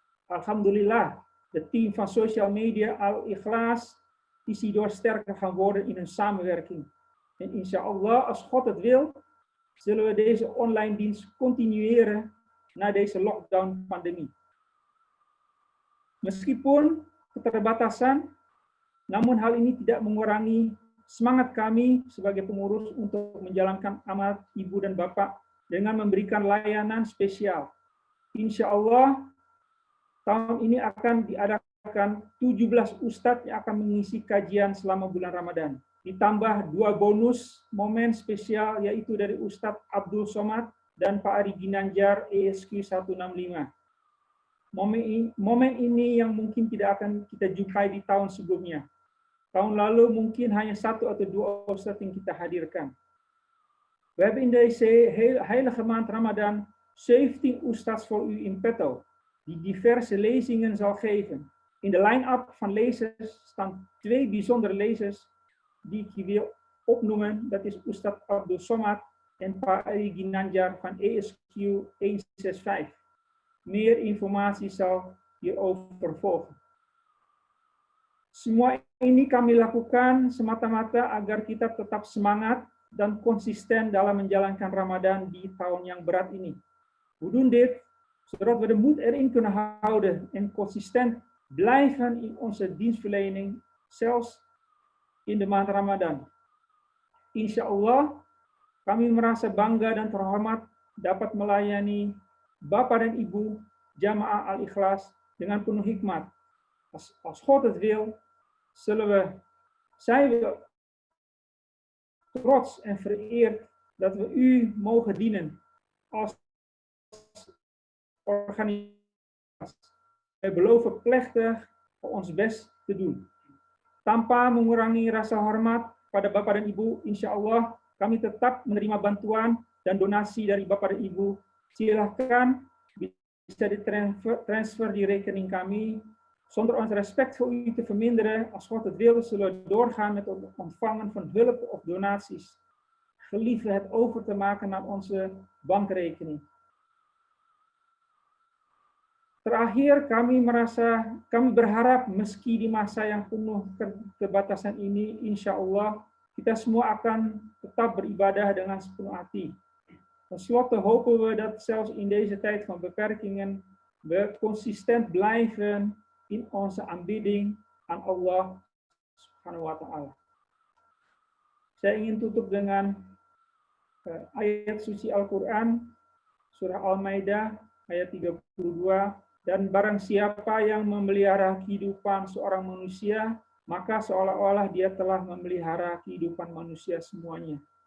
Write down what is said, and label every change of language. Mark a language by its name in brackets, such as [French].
[Dutch] Alhamdulillah, het team van social media Al-Ikhlas is hierdoor sterker gaan worden in hun samenwerking. En inshallah, als God het wil, zullen we deze online dienst continueren na deze lockdown-pandemie. [Indonesian] Meskipun keterbatasan, namun hal ini tidak mengurangi semangat kami sebagai pengurus untuk menjalankan amanat Ibu dan Bapak dengan memberikan layanan spesial. Insya Allah, tahun ini akan diadakan 17 ustadz yang akan mengisi kajian selama bulan Ramadan. Ditambah 2 bonus momen spesial, yaitu dari Ustadz Abdul Somad dan Pak Ari Ginanjar ESQ 165. Momen ini yang mungkin tidak akan kita jumpai di tahun sebelumnya. Tahun lalu mungkin hanya 1 atau 2 ustadz yang kita hadirkan. [Dutch] We hebben in deze heilige maand Ramadan 17 ustadz voor u in petto, die diverse lezingen zal geven. In de line-up van lezers staan 2 bijzondere lezers die ik hier wil opnoemen. Dat is Ustadz Abdul Somad en Pak Ari Ginanjar van ESQ 165. Meer informatie zal hierover volgen. [Indonesian] Semua ini kami lakukan semata-mata agar kita tetap semangat dan konsisten dalam menjalankan Ramadan di tahun yang berat ini. [Dutch] We doen dit zodat we de moed erin kunnen houden en consistent blijven in onze dienstverlening, zelfs in de maand Ramadan. [Indonesian] Insya Allah, kami merasa bangga dan terhormat dapat melayani Bapak dan Ibu Jamaah Al-Ikhlas dengan penuh hikmat. [Dutch] Als God het wil, zijn we trots en vereerd dat we u mogen dienen als organisatie. Wij beloven plechtig ons best te doen. [Indonesian] Tanpa mengurangi rasa hormat pada Bapak dan Ibu, insya Allah kami tetap menerima bantuan dan donasi dari Bapak dan Ibu. Silahkan bisa ditransfer di rekening kami. [Dutch] Zonder ons respect voor u te verminderen, als God het wil, zullen we doorgaan met het ontvangen van hulp of donaties. geliefd het over te maken naar onze bankrekening. [Indonesian] Terakhir, kami berharap meski di masa yang penuh keterbatasan ini, insya Allah kita semua akan tetap beribadah dengan sepenuh hati. [Dutch] Ten slotte hopen we dat zelfs in deze tijd van beperkingen we consistent blijven in onze aanbidding aan Allah Subhanahu wa Ta'ala. [Indonesian] Saya ingin tutup dengan ayat suci Al-Quran, surah Al-Maidah, ayat 32, dan barang siapa yang memelihara kehidupan seorang manusia, maka seolah-olah dia telah memelihara kehidupan manusia semuanya.